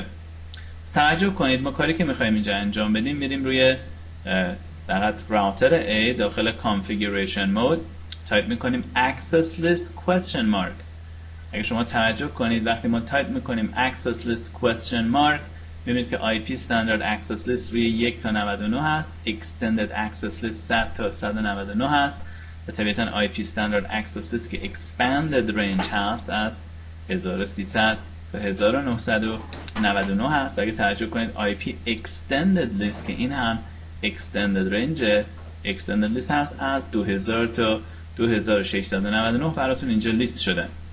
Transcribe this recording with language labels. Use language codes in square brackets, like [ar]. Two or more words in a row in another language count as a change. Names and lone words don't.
[fa] توجه کنید ما کاری که میخوایم اینجا انجام بدیم میریم روی فقط راوتر A داخل [en] configuration mode [fa] تایپ میکنیم [en] access list question mark. [fa] اگه شما توجه کنید وقتی ما تایپ میکنیم [en] access list question mark [fa] میبینید که [en] IP standard access [fa] list روی 1 تا 99 هست، [en] extended access list [fa] 100 تا 199 هست و طبیعتا [en] IP standard access list [fa] که [en] expanded range [fa] هست از 1300 تا 1999 هست و اگه توجه کنید [en] IP extended list [fa] که این هم [en] extended range extended list [fa] هست از 2000 تا 2699 براتون اینجا لیست شده.